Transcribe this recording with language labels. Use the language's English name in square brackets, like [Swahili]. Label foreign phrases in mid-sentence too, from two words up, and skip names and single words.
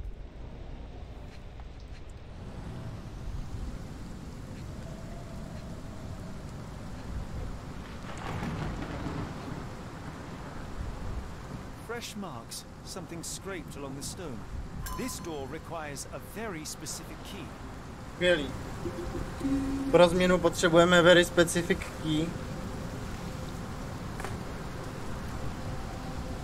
[English] Fresh marks, something scraped along the stone. This door requires a very specific key. [Czech] Skvělý. Pro změnu potřebujeme [English] very specific key.